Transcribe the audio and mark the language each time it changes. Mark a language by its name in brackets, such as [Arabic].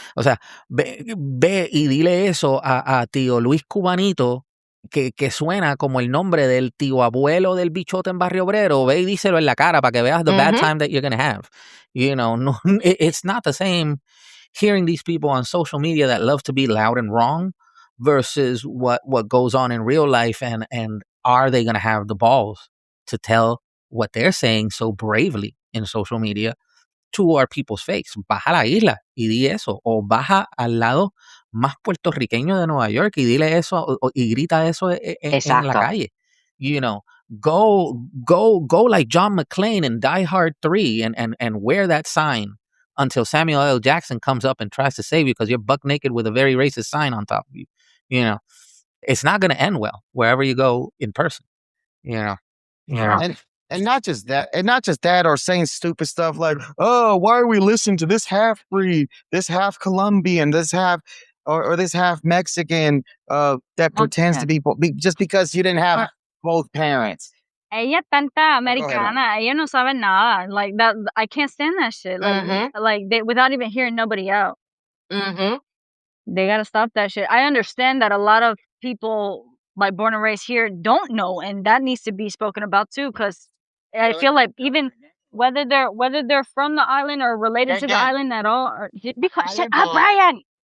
[Spanish] O sea, ve y dile eso a tío Luis Cubanito, que suena como el nombre del tío abuelo del bichote en Barrio Obrero. Ve y díselo en la cara para que veas [English] the bad time that you're going to have. No, it's not the same hearing these people on social media that love to be loud and wrong versus what goes on in real life, and are they going to have the balls to tell what they're saying so bravely in social media to our people's face? [Spanish] Baja la isla y di eso, o baja al lado más puertorriqueño de Nueva York y dile eso y grita eso en la calle. [English] Go like John McClane in Die Hard 3 and wear that sign until Samuel L. Jackson comes up and tries to save you because you're buck naked with a very racist sign on top of you. It's not going to end well wherever you go in person. And not just that, or saying stupid stuff like, oh, why are we listening to this half breed, this half Colombian, this half or this half Mexican that pretends to be just because you didn't have both parents. [Spanish] Ella tanta americana, ella no sabe nada. [English] Like that, I can't stand that shit. Like they, without even hearing nobody out. They gotta stop that shit. I understand that a lot of people, like born and raised here, don't know, and that needs to be spoken about too. Because I feel like even whether they're from the island or related to the island at all, or because shut up, Brian.